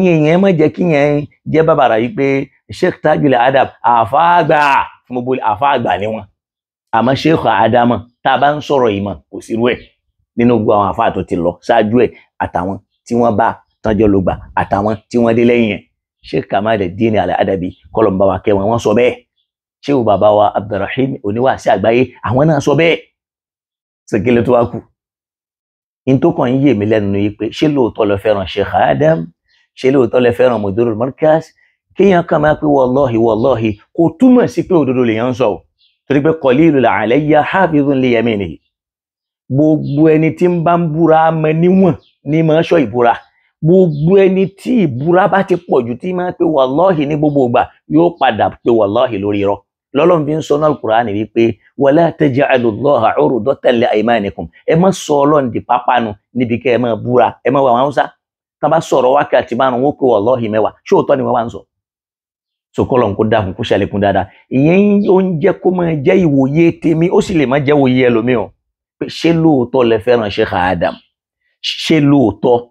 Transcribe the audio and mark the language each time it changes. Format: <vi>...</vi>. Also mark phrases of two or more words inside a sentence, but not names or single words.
<yo>èèyàn má jẹ́ kí yẹn jẹ́ bàbàrà yìí pé Sheikh Tajul Adam àfáàgbà fún gbogbo àfáàgbà ni wọ́n àmọ́ Sheikh Adam tá a bá ń sọ̀rọ̀ ìmọ̀ kò sí irú ẹ̀ nínú gbogbo àwọn àfáà tó ti lọ ṣáájú ẹ̀ àtàwọn tí wọ́n bá tánjọ́ ló gbà àtàwọn tí wọ́n dé lẹ́yìn ẹ̀ Sheikh Kamaluddin Al-Adabi kọlọ̀mbà wa kẹwọn wọ́n sọ bẹ́ẹ̀ Sheikh bàbá wa Abdulrahim oníwàásí àgbáyé àwọn náà sọ bẹ́ẹ̀ sèkélé tó wá kù in tó kàn yé mi lẹ́nu ni pé ṣé lóòótọ́ lọ fẹ́ràn Sheikh Adam ṣé lóòótọ́ lọ fẹ́ràn Mudirul Markaz kéèyàn kàn máa pé wallahi kò túmọ̀ sí pé òdodo lèèyàn ń sọ torí pé</yo> <ar>قليل الألايا حافظ ليمينه</ar> <yo>gbogbo ẹni tí ń bá ń búra mọ níwọ̀n ní máa ṣọ́ ìbúra gbogbo ẹni tí ìbúra bá ti pọ̀ jù tí máa pé wallahi ní gbogbo ìgbà yóò padà pé wallahi lórí irọ́ lọ́lọ́run fi ń sọ náà Al-Qur'ani wípé</yo> <ar>ولا تجعلوا الله عرضة لأيمانكم</ar> <yo>ẹ má sọ Ọlọ́run di pápánu níbi kẹ́ ẹ máa búra ẹ má wà wọn Hausa tá bá sọ̀rọ̀ wákàtí márùn ún ó pé wallahi mẹ́wàá ṣóòótọ́ ni wọ́n wá ń sọ sọkọlọ̀ kó dákun kó ṣàlékún dáadáa ìyẹn ó ń jẹ́ kó máa jẹ́ ìwòye tèmi ó sì lè má jẹ́ ìwòye ẹlòmíràn pé ṣé lóòótọ́ lẹ fẹ́ràn Sheikh Adam ṣé lóòótọ́</yo>